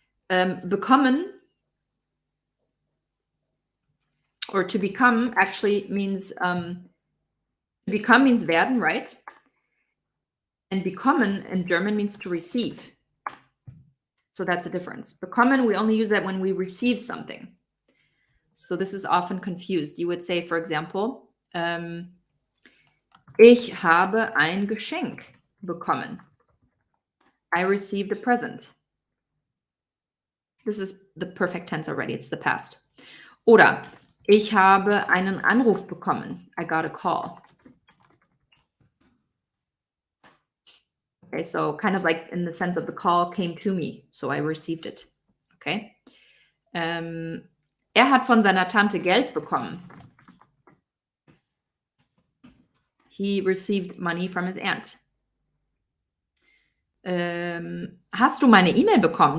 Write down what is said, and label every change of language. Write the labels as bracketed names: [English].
[English] Bekommen or to become actually means to become means werden, right? And bekommen in German means to receive. So that's the difference. Bekommen, we only use that when we receive something. So this is often confused. You would say, for example, [German] ich habe ein Geschenk bekommen. [English] I received a present. This is the perfect tense already. It's the past. [German] Oder ich habe einen Anruf bekommen. [English] I got a call. Okay, so kind of like in the sense of the call came to me, so I received it. Okay. [German] Hat von seiner Tante Geld bekommen. [English] He received money from his aunt. [German] Hast du meine E-Mail bekommen?